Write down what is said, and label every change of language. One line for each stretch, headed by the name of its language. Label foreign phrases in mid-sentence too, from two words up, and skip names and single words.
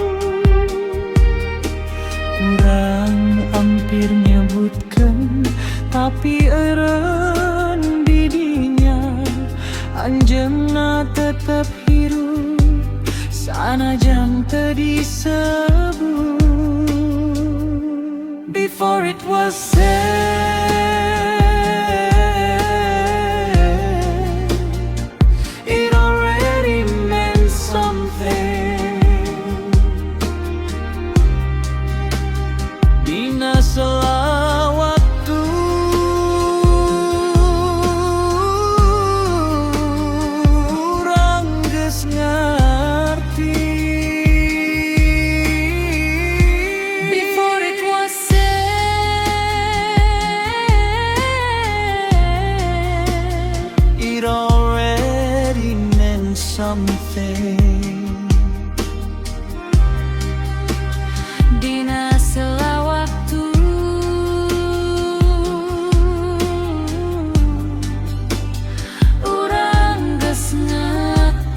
Sundanese: Urang hampir nyebutkeun tapi eureun di dinya. Anjeunna tetep hirup sanajan teu disebut.
English: Before it was said, it already meant something.
Sundanese: Dina sela waktu urang geus ngarti.
English: It already meant something.
Sundanese: Dina sela waktu urang geus ngarti.